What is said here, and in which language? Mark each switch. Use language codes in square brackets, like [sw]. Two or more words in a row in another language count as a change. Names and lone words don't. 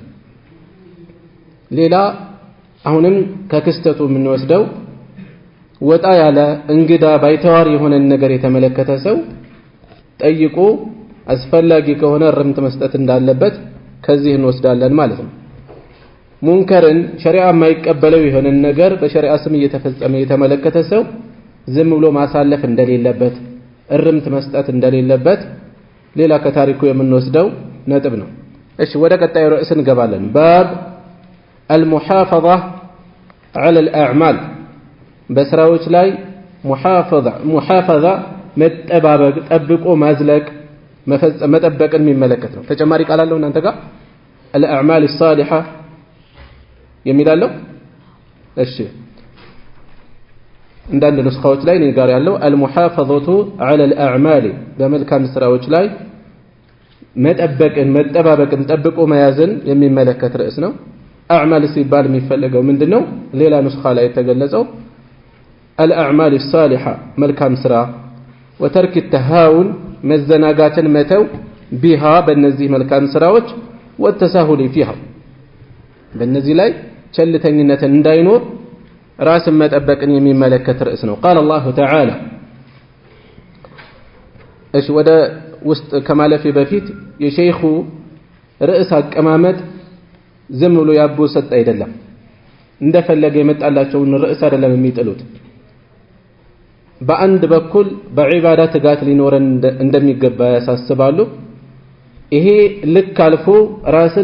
[am] ሌላ አሁንም ከክስተቱ የምንወስደው ወጣ ያለ እንግዳ ባይተዋር የሆነ ነገር የተመለከተ ሰው ጠይቆ አስፈላጊ ከሆነ እርምት መስጠት እንዳለበት ከዚህ እንወስዳለን ማለት ነው። ሙንከርን ሸሪዓ የማይቀበለው የሆነ ነገር በሸሪዓ ስም እየተፈጸመ የተመለከተ ሰው ዝም ብሎ ማሳለፍ እንደሌለበት እርምት መስጠት እንደሌለበት ሌላ ከታሪኩ የምንወስደው ነጥብ ነው። እሺ ወደ ቀጣዩ ርዕስ እንገባለን። ባብ [ar] المحافظة على الأعمال [am] በስራዎች ላይ محافظة መጠባበቅ ጠብቆ ማዝለቅ መፈጸም መጠበቅን የሚመለከት ነው። ተጨማሪ ቃል አለው እናንተ ጋር [ar] الأعمال الصالحة [am] የሚላለው እሺ እንዳንድ ንስኻዎች ላይ እኔ ጋር ያለው [ar] المحافظة على الأعمال [am] በመልካም ስራዎች ላይ መጠበቅን መጠባበቅን ጠብቆ መያዝን የሚመለከት ርዕስ ነው። አዕማል ሲባል የሚፈልገው ምንድነው? ሌላ ንስኻ ላይ የተገለጸው አልአዕማል الصالحة መልካም ስራ ወተርክ التهاون መዘናጋትን መተው ቢሃ በእነዚህ መልካም ስራዎች [ar] والتساهل فيها [am] በእነዚህ ላይ ቸልተኝነትን እንዳይኖር ራስን መጠበቅን የሚመለከት ርዕስ ነው። [ar] قال الله تعالى [am] እሺ ወደ ውስጥ ከማለፌ በፊት የሼኹ ርዕስ አቀማመጥ ዝም ብሎ ያቦ ሰጥ አይደለም። እንደፈለገ የመጣላቸውን ርዕስ አይደለም የሚጥሉት። በአንድ በኩል በዒባዳ ትጋት ሊኖረን እንደሚገባ ያሳስባሉ። ይሄ ልክ አልፎ ራስን